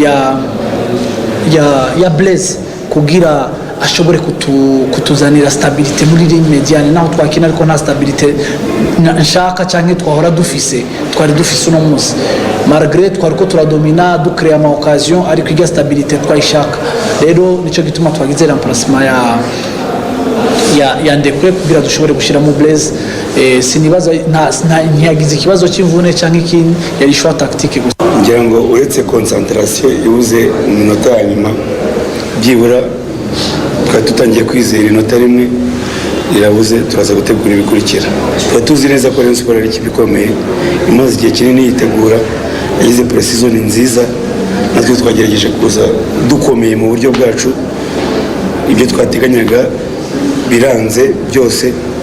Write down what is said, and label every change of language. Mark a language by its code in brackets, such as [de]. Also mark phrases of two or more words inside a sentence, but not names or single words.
[rn] ya Blaise kugira ashobore kutuzanira stabilité muri [fr] ligne mediane [rn] naho twakina ariko nta stabilité nshaka canke twahora dufise uno munsi malgré twariko turadomina ducrea ama occasion ariko iga stabilité twayishaka. Rero nico gituma twagize remplacement ya Ndekwe kugira dushobore gushiramo Blaise. Sinibaza ntiyagize ikibazo cy'imvune canke ikindi yari [fr] choix tactique [rn] gusa. ngira ngo uretse concentration ibuze mu minota ya nyuma byibura twari tutangiye kwizera inota rimwe irabuze turaza gutegura ibikurikira. Tuba tuzi neza ko Rayon Sports ari ikipe ikomeye imaze igihe kinini yitegura, yagize pre-season nziza, natwe twagerageje kuza dukomeye mu buryo bwacu, ibyo twateganyaga biranze byose.